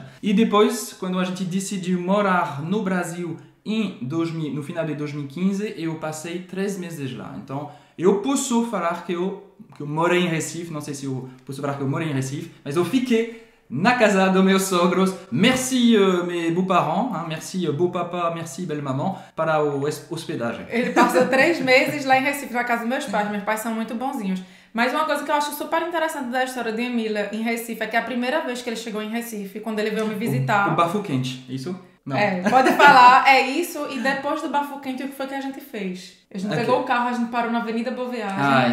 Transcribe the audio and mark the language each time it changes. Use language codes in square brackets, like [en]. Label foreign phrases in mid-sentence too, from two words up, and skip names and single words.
[pt] E depois, quando a gente decidiu morar no Brasil no final de 2015, eu passei 3 meses lá. Então, eu posso falar que eu morei em Recife, não sei se eu posso falar que eu morei em Recife, mas eu fiquei na casa dos meus sogros. [fr] Merci mes beaux-parents, merci beau-papa, merci belle-maman, [pt] para a hospedagem. Ele passou 3 meses lá em Recife, na casa dos meus pais. Meus pais são muito bonzinhos. Mas uma coisa que eu acho super interessante da história de Emília em Recife é que a primeira vez que ele chegou em Recife, quando ele veio me visitar... O bafo quente, isso? Não. Pode falar, é isso. E depois do bafo quente, o que foi que a gente fez? A gente pegou o carro, a gente parou na Avenida Boa Viagem.